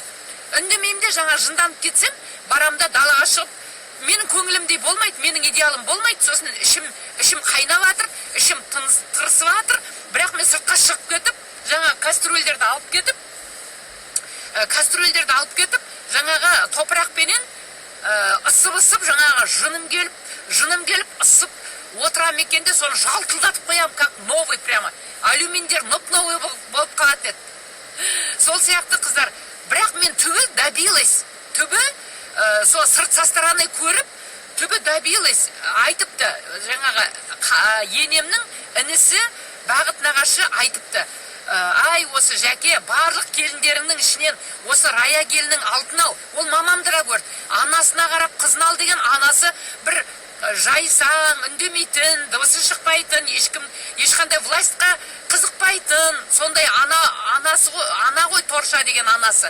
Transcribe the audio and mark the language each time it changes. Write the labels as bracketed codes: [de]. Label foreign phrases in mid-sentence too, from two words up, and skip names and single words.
[kk] Үндемеймде жаңа жынданып кетсем, барамда далаға шығып, менің көңілімдей болмайды, менің идеалым болмайды, сосын ішім қайнап жатыр, ішім тырысып жатыр, бірақ мен сыртқа шығып кетіп, жаңа кастрюльдерді алып кетіп, жаңағы топырақпенен ысып, жаңағы жыным келіп, ысып отырам екенде, соны жалтылдатып қоям, [ru] как новый прямо. [kk] Алюминдер новый болып қалады деді. Сол сияқты қыздар, бірақ мен түбі добилась. Түбі, сол сырт [ru] со стороны [kk] көріп, түбі добилась. Айтыпты, жаңағы енемнің інісі, Бағыт нағашы айтыпты. Ай, осы жәке, барлық келіндеріңнің ішінен осы Рая келінің алтын ал. Ол мамамдыра көрді. Анасына қарап қызын ал деген, анасы бір жайсаң, үндемейтін, дыбысы шықпайтын, ешқандай властьқа қызықпайтын, сондай ана ғой Торша деген анасы.